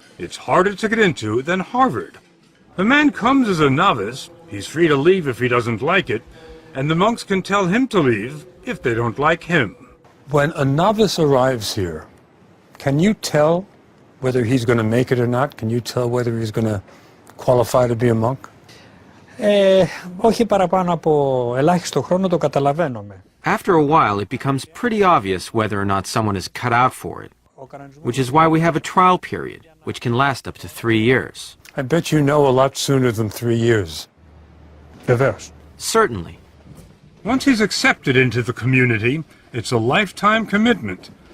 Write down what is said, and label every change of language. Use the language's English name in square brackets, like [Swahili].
[English] It's harder to get into than Harvard. The man comes as a novice, he's free to leave if he doesn't like it, and the monks can tell him to leave if they don't like him. When a novice arrives here, can you tell whether he's going to make it or not? Can you tell whether he's going to qualify to be a monk? [Greek] Όχι παραπάνω από ελάχιστο χρόνο το καταλαβαίνουμε. [English] After a while, it becomes pretty obvious whether or not someone is cut out for it, which is why we have a trial period, which can last up to 3 years. I bet you know a lot sooner than 3 years. Vevers. Certainly. Once he's accepted into the community, it's a lifetime commitment.